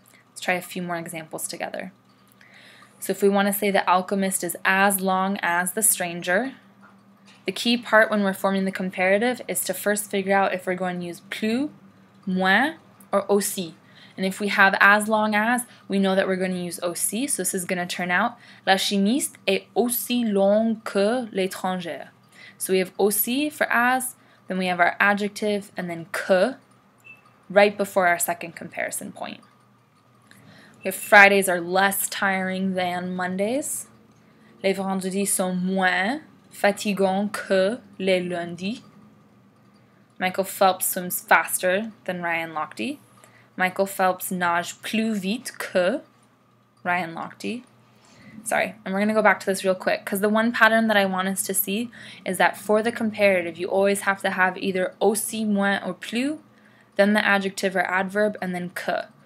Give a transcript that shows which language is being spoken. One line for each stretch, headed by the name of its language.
English: Let's try a few more examples together. So if we want to say the alchemist is as long as the stranger, the key part when we're forming the comparative is to first figure out if we're going to use plus, moins, or aussi. And if we have as long as, we know that we're going to use aussi. So this is going to turn out la chimiste est aussi longue que l'étrangère. So we have aussi for as, then we have our adjective, and then que right before our second comparison point. We have Fridays are less tiring than Mondays.
French: Les vendredis sont moins fatigants que les lundis. Michael Phelps swims faster than Ryan Lochte. Michael Phelps nage plus vite que Ryan Lochte.
English: Sorry, and we're going to go back to this real quick because the one pattern that I want us to see is that for the comparative, you always have to have either aussi, moins, or plus, then the adjective or adverb, and then que.